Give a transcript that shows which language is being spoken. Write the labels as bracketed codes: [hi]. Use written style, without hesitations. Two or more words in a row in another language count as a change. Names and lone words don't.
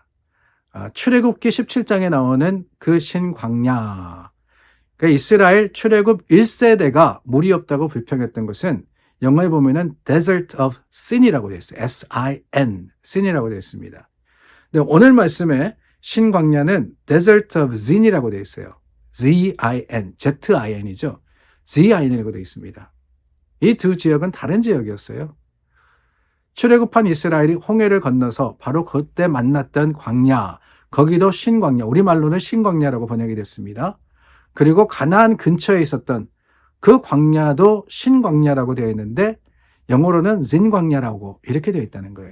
[ko] 출애굽기 17장에 나오는 그 신광야. 그러니까 이스라엘 출애굽 1세대가 물이 없다고 불평했던 것은 영어에 보면은 [en] Desert of Sin [ko] 이라고 되어 있어요. S-I-N, Sin이라고 되어 있습니다. 근데 오늘 말씀에 신광야는 [en] Desert of Zin [ko] 이라고 되어 있어요. Z-I-N, Z-I-N이죠. Z-I-N이라고 되어 있습니다. 이 두 지역은 다른 지역이었어요. 출애굽한 이스라엘이 홍해를 건너서 바로 그때 만났던 광야, 거기도 신광야, 우리말로는 신광야라고 번역이 됐습니다. 그리고 가나안 근처에 있었던 그 광야도 신광야라고 되어 있는데 영어로는 진광야라고 이렇게 되어 있다는 거예요.